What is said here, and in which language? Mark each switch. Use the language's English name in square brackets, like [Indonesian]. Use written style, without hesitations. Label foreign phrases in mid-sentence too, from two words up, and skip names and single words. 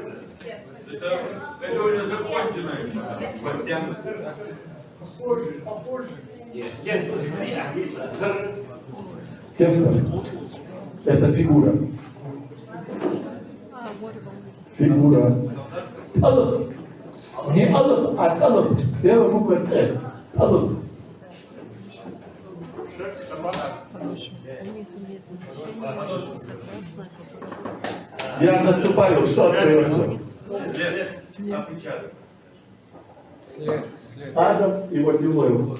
[Russian] Это уже законченное. Попозже. Кептор. Это фигура. Фигура. Алып. Не алып, а алып. Первая буква Т. Алып. Я наступаю, что остается? Адам и вот Юлоев.